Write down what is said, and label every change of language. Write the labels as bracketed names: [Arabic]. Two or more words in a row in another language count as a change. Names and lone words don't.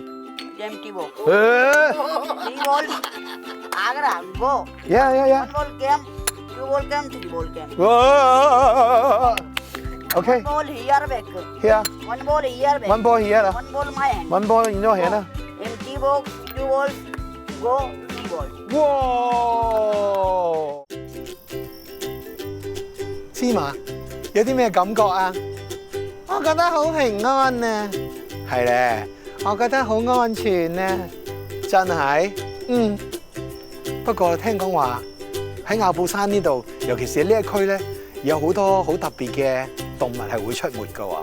[English] Empty ball. Three balls. Agra, go. Yeah. One ball came, two ball came, three ball came. Whoa. Okay. One ball here back. Here. One ball here back. One ball here. One ball my hand. One ball in your hand. Empty box, two balls, go, three balls. [Cantonese] 哇！芝麻有啲咩感覺啊？我覺得好平安啊！係咧，我覺得好安全啊！真係，不過聽講話喺亞布山呢度，尤其是呢一區咧，有好多好特別嘅動物係會出沒㗎喎。